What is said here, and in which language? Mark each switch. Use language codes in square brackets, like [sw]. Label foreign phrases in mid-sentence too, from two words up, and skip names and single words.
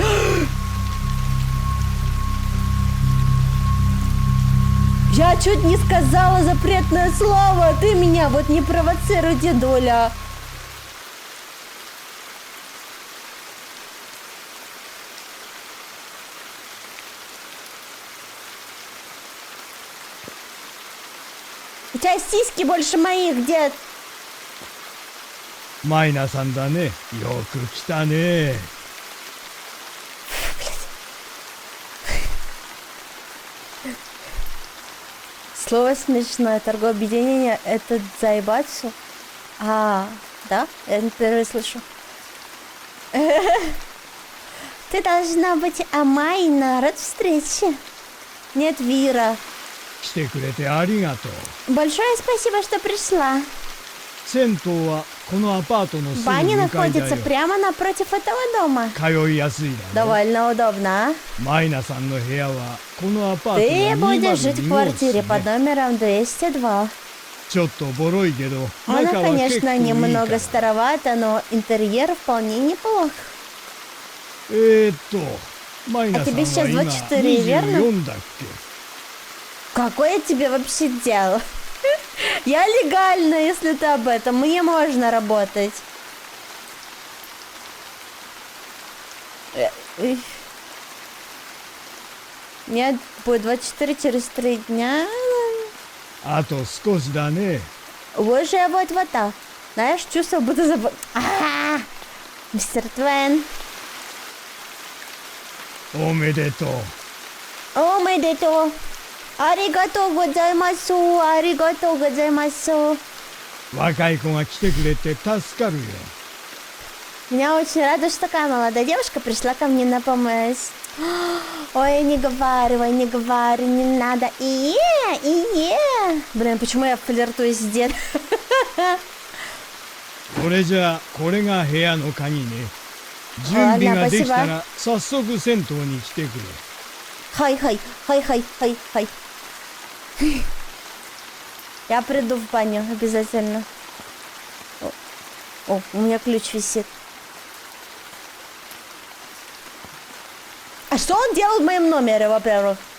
[ru] Я чуть не сказала запретное слово, ты меня вот не провоцируй, дедуля. У тебя сиськи больше моих, дед. [ja] マイナさんだね。よく来たね。 [ru] Слово смешное. Торговое объединение это заебаться? А, да? Я впервые слышу. Ты должна быть Амайна. Рад встрече. Нет, Вира. [ja] 来てくれてありがとう。 [ru] Большое спасибо, что пришла. [ja] 銭湯はこのアパートのすぐ [ru] Баня [ja] 向かいだ [ru] находится [ja] よ。 [ru] прямо напротив этого дома. [ja] 通いやすいだろ。 [ru] Довольно удобно, а? [ja] マイナさんの部屋はこのアパート [ru] Ты [ja] の [ru] будешь жить в 202 [ja] 号室 [ru] квартире под [ja] ね。 [ru] номером 202. [ja] ちょっとボロいけど [ru] Она, [ja] 中は結構 [ru] конечно, [ja] いいか [ru] немного [ja] ら。 [ru] старовата, но интерьер вполне неплох. [ja] マイナさん [ru] тебе [ja] は [ru] сейчас [ja] 今 [ru] 24, верно? [ja] 24だっけ。 [ru] Какое тебе вообще дело? Я легальна, если ты об этом. Мне можно работать. Нет, будет 24 через 3 дня. [ja] あと少しだね。 [ru] Уже вот так. Знаешь, чувство, будто забыл. Мистер Твен. [ja] おめでとう。 О, めでとう。ありがとうございます. ありがとうございます. 若い子が来てくれて助かるよ。 [ru] Меня очень рада, что такая молодая девушка пришла ко мне на помощь. Ой, не говори, не надо. Блин, почему я флиртую с дедом? [ja] それじゃあこれが部屋の鍵ね。準備ができたら早速銭湯に来てくれ。 Хай. [ru] Я приду в баню обязательно. О, у меня ключ висит. А что он делал в моем номере, во-первых?